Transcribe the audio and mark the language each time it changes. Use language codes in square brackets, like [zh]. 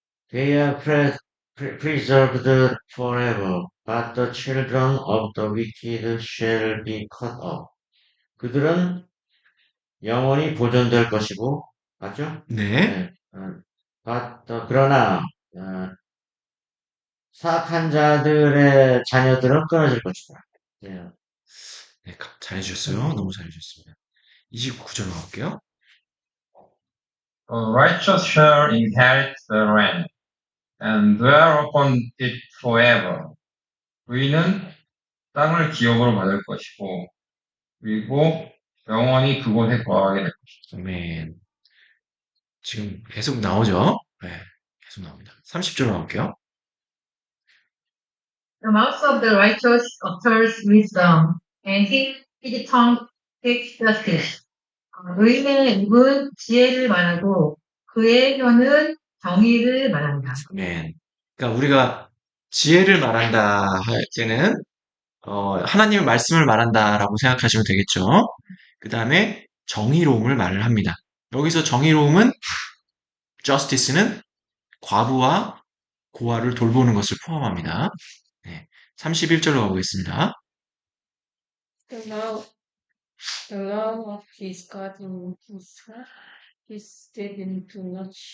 [en] They are preserved forever, but the children of the wicked shall be cut off. [ko] 그들은 영원히 보존될 것이고, 맞죠? 네. 그러나 사악한 자들의 자녀들은 끊어질 것이다. 네. 네, 잘해주셨어요. 너무 잘해주셨습니다. 29절로 가볼게요. [en] Righteous shall inherit the land and dwell upon it forever. [ko] 의인은 땅을 기업으로 받을 것이고 그리고 영원히 그곳에 거하게 될 것이다. 아멘. 지금 계속 나오죠? 네, 계속 나옵니다. 30절로 가볼게요. [en] The mouth of the righteous utters wisdom, and his tongue speaks justice. [ko] 의인의 입은 지혜를 말하고 그의 혀는 정의를 말한다. 아멘. 그러니까 우리가 지혜를 말한다 할 때는 하나님의 말씀을 말한다라고 생각하시면 되겠죠. 그 다음에 정의로움을 말을 합니다. 여기서 정의로움은 justice는 과부와 고아를 돌보는 것을 포함합니다. 네, 31절로 가보겠습니다. [en] The law of his God in his heart, his steading to not